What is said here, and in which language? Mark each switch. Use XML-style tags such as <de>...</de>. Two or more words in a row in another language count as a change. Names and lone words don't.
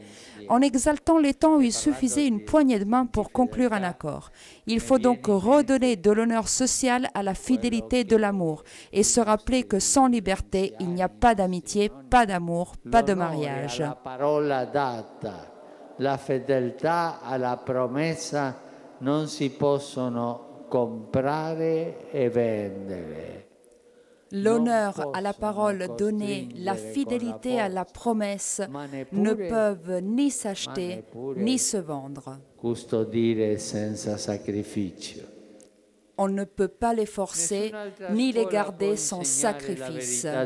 <fr>En exaltant les temps où il suffisait une poignée de main pour conclure un accord. Il faut donc redonner de l'honneur social à la fidélité de l'amour et se rappeler que sans liberté, il n'y a pas d'amitié, pas d'amour, pas de mariage.</fr> <it>La fedeltà alla promessa non si possono comprare e vendere.</it> <fr>L'honneur à la parole donnée, la fidélité à la promesse ne peuvent ni s'acheter ni se vendre. On ne peut pas les forcer ni les garder sans sacrifice.</fr>